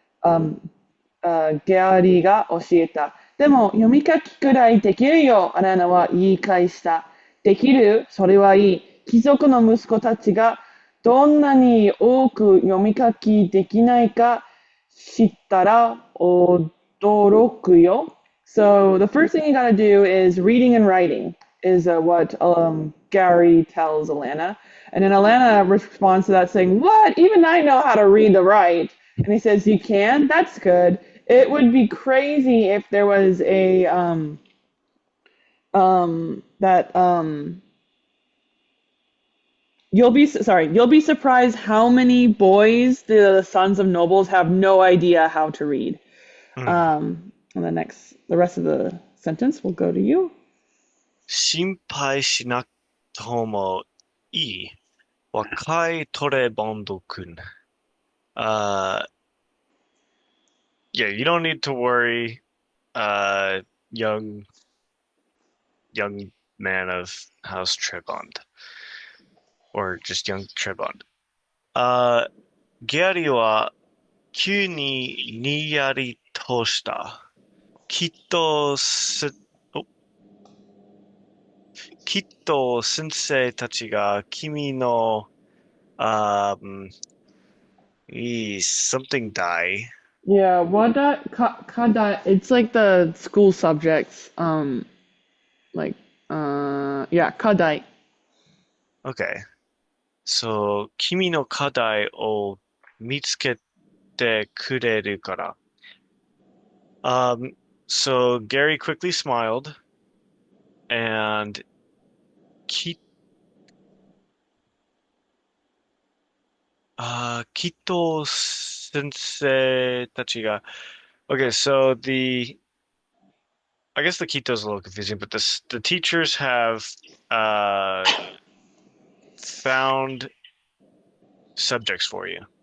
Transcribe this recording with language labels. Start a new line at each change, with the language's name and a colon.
Japanese: um, ギャリーが教えた。でも、読み書きくらいできるよ、アラナは言い返した。できるそれはいい。貴族の息子たちがどんなに多く読み書きできないか知ったら驚くよ。
English: So the first thing you gotta do is reading and writing is what Gary tells Alanna. And then Alanna responds to that saying, what? Even I know how to read and write. And he says, you can? That's good. It would be crazy if there was a that you'll be surprised how many boys the sons of nobles have no idea how to read. うん。 And the rest of the sentence will go to you.
Japanese: 心配しなくてもいい。若いトレボンド君。
English: Uh, yeah, you don't need to worry, uh, young young man of House Trebond, or just young Trebond.
Japanese: ギャリは急ににやりとした。きっとす、おきっと先生たちが君の、
English: something die. Yeah, what kada? It's like the school subjects. Like yeah, kadai. Okay.
Japanese: So, 君の課題を見つけてくれるから。
English: So Gary quickly smiled and
Japanese: き、きっと先生たちが
English: Okay, so I guess the Kito is a little confusing, but the teachers have uh found subjects for you.